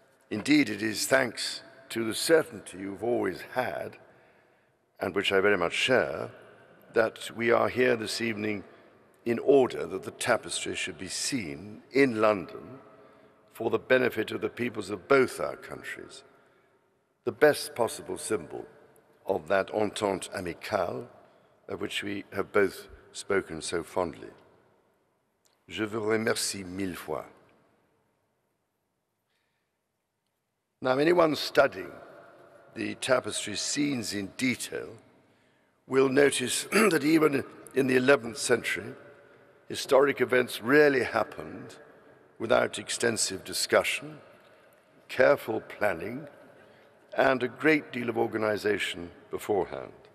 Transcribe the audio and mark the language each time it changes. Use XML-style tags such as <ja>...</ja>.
<en>Indeed, it is thanks to the certainty you've always had, and which I very much share, that we are here this evening in order that the tapestry should be seen in London for the benefit of the peoples of both our countries, the best possible symbol of that entente amicale of which we have both spoken so fondly.</en> <fr>Je vous remercie mille fois.</fr> <en>Now, anyone studying the tapestry scenes in detail will notice that even in the 11th century, historic events rarely happened without extensive discussion, careful planning, and a great deal of organization beforehand.</en>